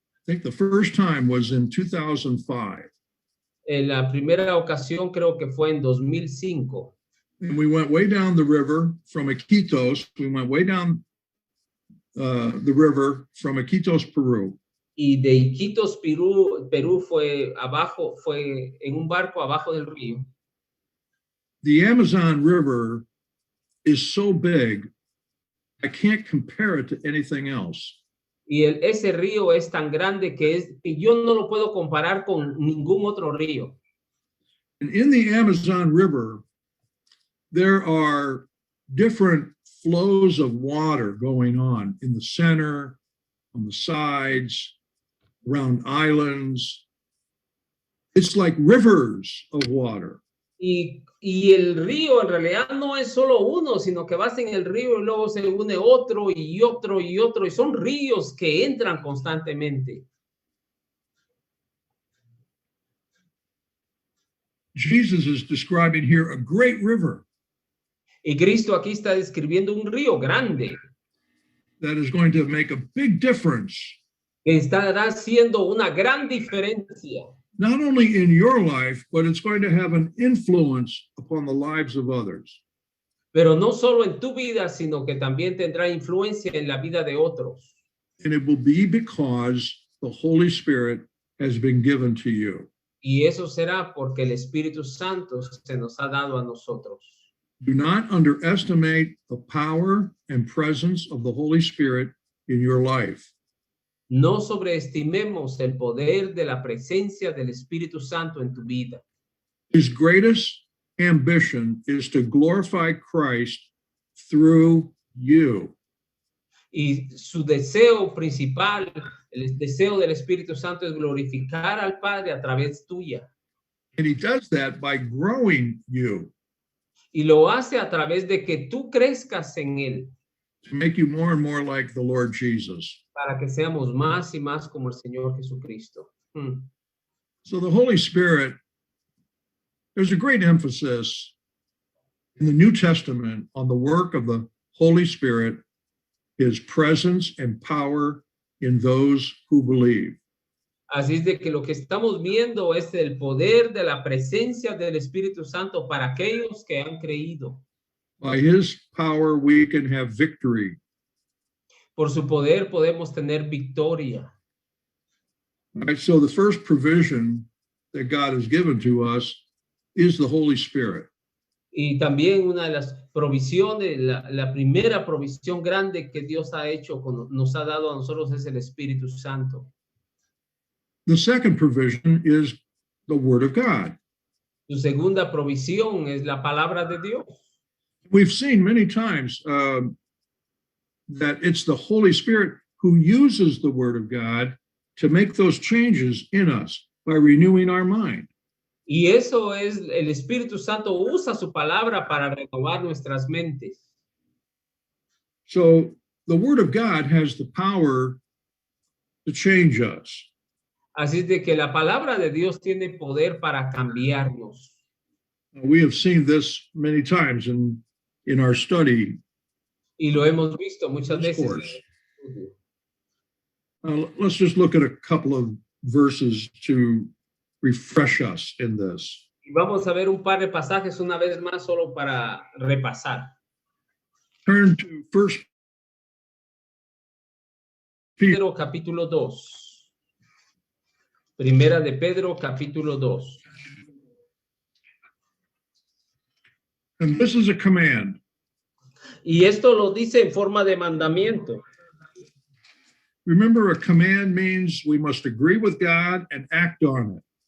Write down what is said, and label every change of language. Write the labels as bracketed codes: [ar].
[en] I think the first time was in 2005. [es] En la primera ocasión creo que fue en 2005. [en] And we went way down the river from Iquitos. We went way down the river from Iquitos, Peru. [es] Y de Iquitos, Perú fue abajo, fue en un barco abajo del río. [en] The Amazon River is so big, I can't compare it to anything else. [es] Y ese río es tan grande que yo no lo puedo comparar con ningún otro río. [en] And in the Amazon River, there are different flows of water going on in the center, on the sides, around islands. It's like rivers of water. [es] Y el río en realidad no es solo uno, sino que vas en el río y luego se une otro y otro y otro, y son ríos que entran constantemente. [en] Jesus is describing here a great river [es] Y Cristo aquí está describiendo un río grande [en] that is going to make a big difference, [es] que estará haciendo una gran diferencia, [en] not only in your life, but it's going to have an influence upon the lives of others. [es] pero no solo en tu vida, sino que también tendrá influencia en la vida de otros. [en] And it will be because the Holy Spirit has been given to you. [es] Y eso será porque el Espíritu Santo se nos ha dado a nosotros. [en] Do not underestimate the power and presence of the Holy Spirit in your life. [es] No sobreestimemos el poder de la presencia del Espíritu Santo en tu vida. [en] His greatest ambition is to glorify Christ through you. [es] Y su deseo principal, el deseo del Espíritu Santo, es glorificar al Padre a través tuya. [en] And he does that by growing you [es] Y lo hace a través de que tú crezcas en Él, [en] to make you more and more like the Lord Jesus. [es] para que seamos más y más como el Señor Jesucristo. [en] So the Holy Spirit, there's a great emphasis in the New Testament on the work of the Holy Spirit, his presence and power in those who believe. [es] Así es de que lo que estamos viendo es el poder de la presencia del Espíritu Santo para aquellos que han creído. [en] By his power, we can have victory. [es] Por su poder podemos tener victoria. [en] Right? So the first provision that God has given to us is the Holy Spirit. [es] Y también una de las provisiones, la primera provisión grande que Dios ha hecho, nos ha dado a nosotros, es el Espíritu Santo. [en] The second provision is the Word of God. [es] Su segunda provisión es la palabra de Dios. [en] We've seen many times that it's the Holy Spirit who uses the Word of God to make those changes in us by renewing our mind. [es] Y eso es, el Espíritu Santo usa su palabra para renovar nuestras mentes. [en] So the Word of God has the power to change us. [es] Así es de que la palabra de Dios tiene poder para cambiarnos. [en] We have seen this many times in our study. [es] Y lo hemos visto muchas [en] This [es] veces. [en] course. Let's just look at a couple of verses to refresh us in this. [es] Y vamos a ver un par de pasajes una vez más solo para repasar. [en] Turn to 1 Peter [es] Pedro capítulo 2. Primera de Pedro capítulo 2. [en] and this is a command. [es] Y esto lo dice en forma de mandamiento. [en] Remember, a command means we must agree with God and act on it.